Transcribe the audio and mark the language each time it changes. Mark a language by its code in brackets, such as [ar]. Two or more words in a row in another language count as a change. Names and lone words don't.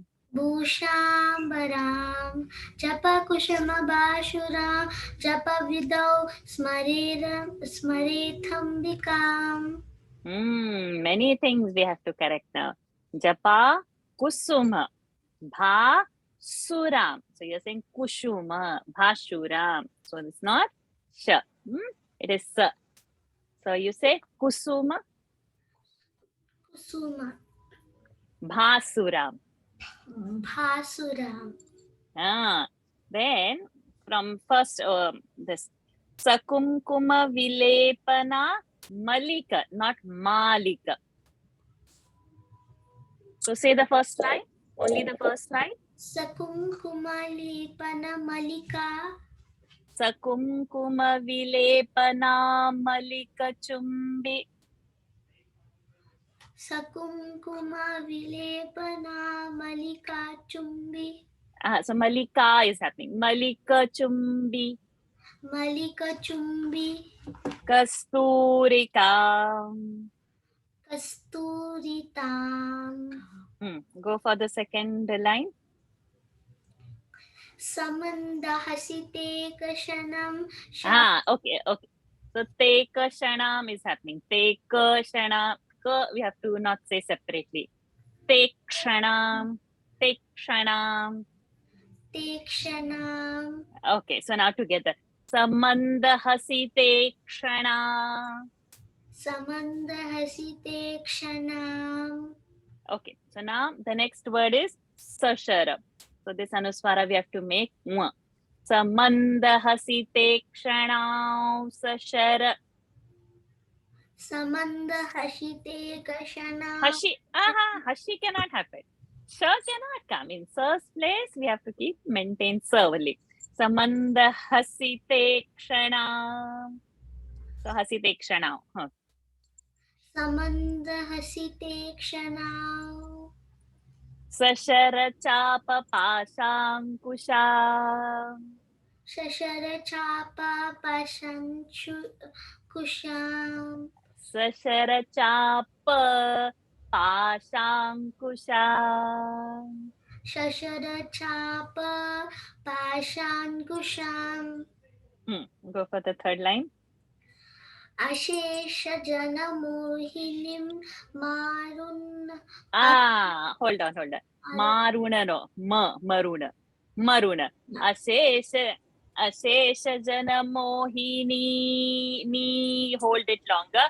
[sa] भूषाम्बरं जपा कुसुम भासुरं जपा विधौ स्मरेदम्बिकाम्. [en] Many things we have to correct now. [sa] जपा कुसुम। भा सुरम्. [en] So you're saying kushuma. Bhashuram. So it's not sh. It is sa. So you say kusuma. [sa] Kusuma. Bhasuram. Bhasuram. [en] Then from first this [sa] सकुङ्कुम विलेपन मलिका, [en] not Malika. So say the first line, only the first line. [sa] सकुङ्कुम विलेपन मलिका. सकुङ्कुम विलेपन मलिका चुम्बि. सकुङ्कुम विलेपन मलिका चुम्बि. [en] So Malika is happening. [sa] मलिका चुम्बि. मलिका चुम्बि. Kasturika. Kasturitam. [en] Go for the second line. [sa] समन्द हसिते कशनम्. [en] Okay. So [sa] तेक शनम् [en] is happening. [sa] तेक शनम्. [en] We have to not say separately. [sa] तेक्षणम्। तेक्षणम्. Tekshanam. [en] Okay, so now together. [sa] समन्दहसि तेक्षण. समन्दहसि तेक्षणम्. [en] Okay, so now the next word is Sashara. So this Anuswara we have to make Mwa. [sa] समन्दहसि तेक्षण। सशर. समन्दहसि तेक्षण. [en] Hashi cannot happen. Sha cannot come. In Sa's place, we have to maintain Sa only. [sa] समन्द हसिते क्षण. So हसिते क्षण. समन्द हसिते क्षण. सशर चाप पाशाङ्कुशा. सशर चाप पाशाङ्कुशम्. सशर चाप पाशाङ्कुशा. शशरचाप पाशाङ्कुशम् [en] Go for the third line. [sa] अशेषजनमोहिनीं मारुन् [en] Hold on. [sa] मारुना no, मारुना. अशेष जन मोहिनी, नी, [en] hold it longer.